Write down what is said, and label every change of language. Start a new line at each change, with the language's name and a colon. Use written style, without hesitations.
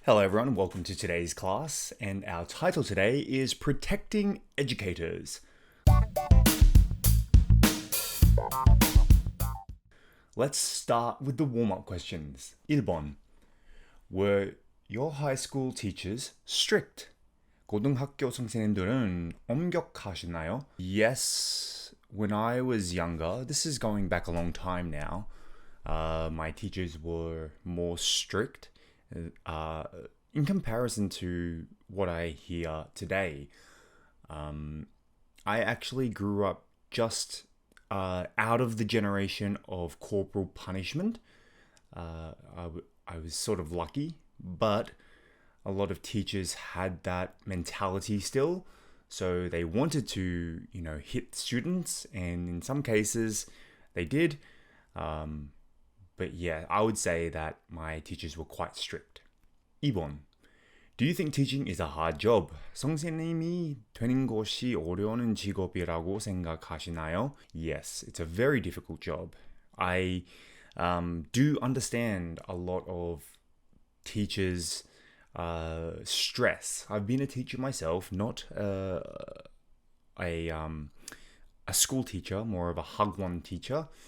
English: Hello everyone, welcome to today's class, and our title today is Protecting Educators. Let's start with the warm-up questions.
Korean: 1번.
English: Were your high school teachers strict?
Korean: 고등학교 선생님들은 엄격하시나요?
English: Yes, when I was younger, this is going back a long time now, my teachers were more strict. In comparison to what I hear today, I actually grew up just out of the generation of corporal punishment. I was sort of lucky, but a lot of teachers had that mentality still. So they wanted to, hit students, and in some cases they did. But yeah, I would say that my teachers were quite strict.
Korean: 2번.
English: Do you think teaching is a hard job?
Korean: 선생님이 되는 것이 어려운 직업이라고 생각하시나요?
English: Yes, it's a very difficult job. I do understand a lot of teachers' stress. I've been a teacher myself, not a school teacher, more of a hagwon teacher.